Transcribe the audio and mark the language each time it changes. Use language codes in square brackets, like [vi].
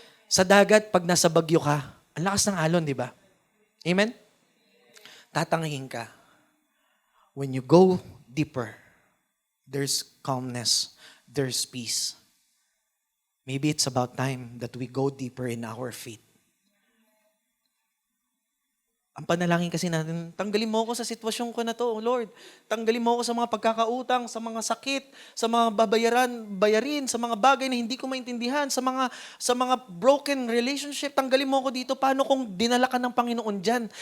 [tl] Sa dagat, pag nasa bagyo ka, ang lakas ng alon, di ba? Amen? Tatangihin ka. [en] When you go deeper, there's calmness, there's peace. Maybe it's about time that we go deeper in our faith. [tl] Ang panalangin kasi natin, tanggalin mo ako sa sitwasyon ko na to, Lord. Tanggalin mo ako sa mga pagkakautang, sa mga sakit, sa mga bayarin, sa mga bagay na hindi ko maintindihan, sa mga broken relationship. Tanggalin mo ako dito. Paano kung dinala ka ng Panginoon diyan?